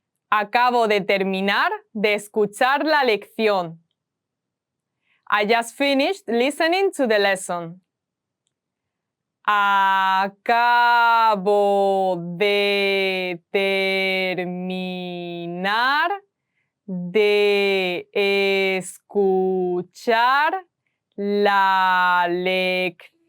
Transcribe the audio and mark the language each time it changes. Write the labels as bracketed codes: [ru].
[es] Acabo de terminar de escuchar la lección. [en] I just finished listening to the lesson. [es] Acabo de terminar de escuchar la lección.